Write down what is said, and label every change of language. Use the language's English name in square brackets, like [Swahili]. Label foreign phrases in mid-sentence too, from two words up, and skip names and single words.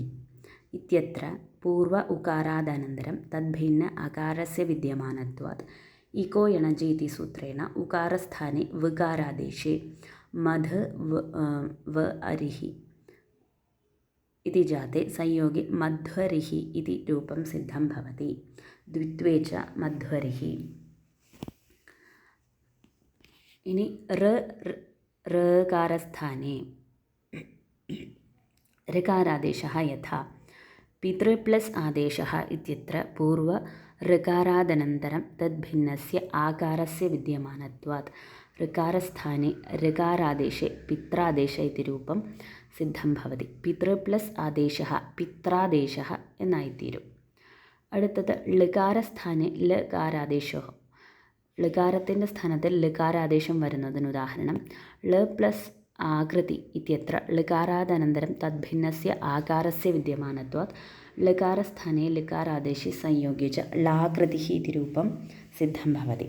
[Sanskrit] ഇത്യത്ര പൂർവ ഉകാരാദനന്തരം തദ്ഭിന്ന അകാരസ്യ വിദ്യമാനത്വാത് ഇകോ യണജി ഇതി സൂത്രേണ ഉകാരസ്ഥാനെ വികാരാദേശേ മധ വ അരിഹി ഇതി ജാതേ സംയോഗേ മധ്വരിഹി ഇതി രൂപം സിദ്ധം ഭവതി. ദ്വിത്വേ ച മധ്വരിഹി. ഇനി ഋകാരസ്ഥാനെ ഋകാരാദേശः यथा पितृ प्लस् आदेशः इत्यत्र पूर्व ऋकारादनन्तरं तद्भिन्नस्य आकारस्य विद्यमानत्वात् ऋकारस्थाने ऋकारादेशे पित्रादेश इति रूपं सिद्धं भवति. पितृ प्लस् आदेशः पित्रादेशः എന്നായിത്തീരും. അടുത്തത് ഋകാരസ്ഥാനെ ലകാരാദേശോ. [Malayalam] ഋകാരത്തിൻ്റെ സ്ഥാനത്ത് ലകാരാദേശം വരുന്നതിനുദാഹരണം [Sanskrit] ള പ്ലസ് ആകൃതി ഇത്യത്ര ഋകാരാദനന്തരം തദ്ഭിന്നസ്യ ആകാരസ്യ വിദ്യമാനത്വാത് ഋകാരസ്ഥാനെ ഋകാരാദേശി സംയോഗ്യ ച ളാകൃതി ഇതി രൂപം സിദ്ധം ഭവതി.